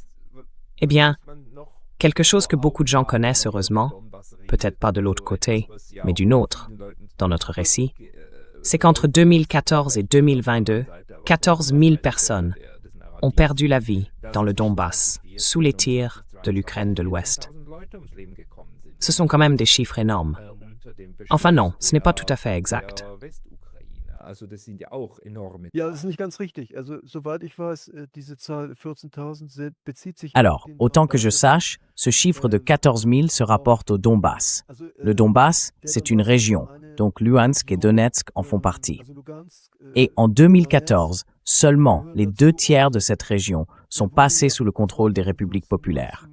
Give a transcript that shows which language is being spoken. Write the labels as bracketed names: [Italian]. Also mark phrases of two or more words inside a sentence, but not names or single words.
[French] Eh bien, quelque chose que beaucoup de gens connaissent heureusement, peut-être pas de l'autre côté, mais d'une autre, dans notre récit, c'est qu'entre 2014 et 2022, 14 000 personnes ont perdu la vie dans le Donbass, sous les tirs de l'Ukraine de l'Ouest. Ce sont quand même des chiffres énormes. Enfin non, ce n'est pas tout à fait exact. [German] Ja, das ist nicht ganz richtig. Also, soweit ich weiß, diese Zahl 14.000 bezieht sich auf [French] Alors, [German] den [French] autant que [German] Donbass. [French] je sache, ce chiffre de 14 000 se rapporte au Donbass. [German] Also, [French] Le Donbass, c'est une région, donc Luhansk et Donetsk en font partie. [German] also Lugansk, [French] Et en 2014, seulement les 2 tiers de cette région sont passés sous le contrôle des républiques populaires.